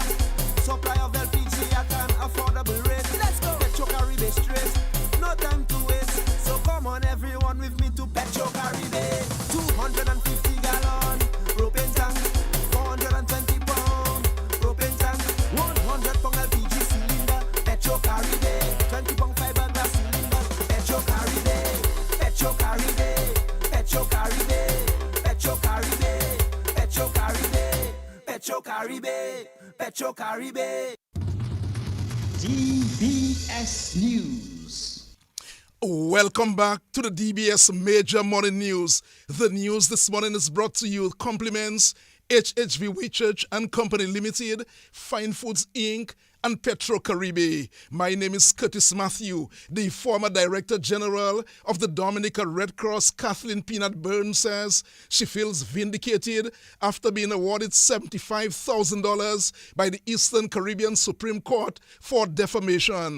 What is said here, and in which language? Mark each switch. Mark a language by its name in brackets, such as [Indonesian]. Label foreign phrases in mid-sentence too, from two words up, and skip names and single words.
[English] Supply of LPG at an affordable rate. Let's go. Petro Caribe straight. No time to waste. So come on everyone with me to Petro Caribe. 250 gallon propane tank. 420 pound propane tank. 100 pound LPG cylinder. Petro Caribe. 20 pound fiberglass cylinder. Petro Caribe. Petro Caribe. Petro Caribe. Petro Caribe. Petro Caribe. Petro Caribe. Petro Caribe. DBS News. Welcome back to the DBS Major Morning News. The news this morning is brought to you with compliments HHV Whitchurch and Company Limited, Fine Foods Inc., and Petro Caribe. My name is Curtis Matthew. The former Director General of the Dominica Red Cross, Kathleen Peanut Burns, says she feels vindicated after being awarded $75,000 by the Eastern Caribbean Supreme Court for defamation.